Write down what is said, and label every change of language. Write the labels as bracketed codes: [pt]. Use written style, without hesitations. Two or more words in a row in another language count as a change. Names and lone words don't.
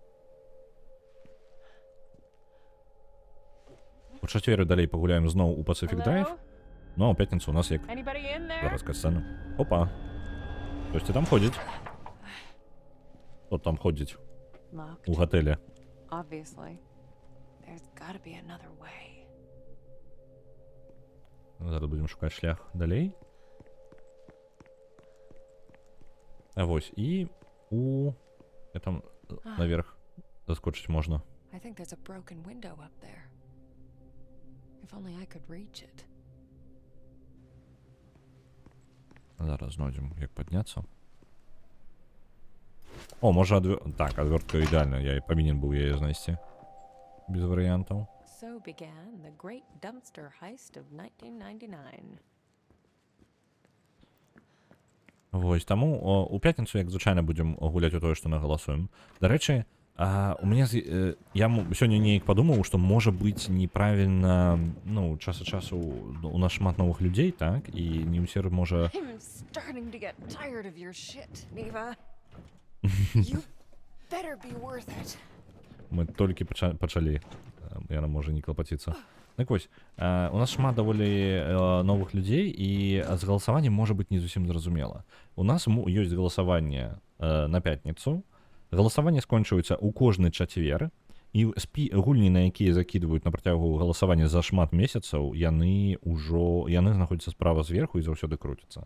[be] У чацвер далей пагуляем зноў у Pacific Drive. Ну, а ў пятніцу у нас як зараз касцэна. Опа. Хтосьці там ходзіць. Хто там ходзіць у гатэле? [en] Obviously. There's gotta be another way. [be] Зараз будзем шукаць шлях далей. Вось, і там наверх заскочыць можна. [en] I think there's a broken window up there. If only I could reach it. [be] Зараз знойдзем, як падняцца. О, можа так, адвёртка ідэальна, я і павінен быў яе знайсці. Без варыянтаў. [en] So began the great dumpster heist of 1999. [be] Вось, таму у пятніцу, як звычайна, будзем гуляць у тое, што нагаласуем. Дарэчы, у мяне я сёння неяк падумаў, што можа быць неправільна, ну, час ад часу у нас шмат новых людзей, так, і не ўсе можа... [en] I'm starting to get tired of your shit, Neva. You better be worth it. [be] Мы толькі пачалі, яна можа не клапаціцца. Так вось, у нас шмат даволі новых людзей, і з галасаваннем можа быць не зусім зразумела. У нас ёсць галасаванне на пятніцу. Галасаванне скончваецца ў кожны чацвер, і гульні, на якія закідваюць на працягу галасавання за шмат месяцаў, яны знаходзяцца справа зверху і заўсёды круцяцца.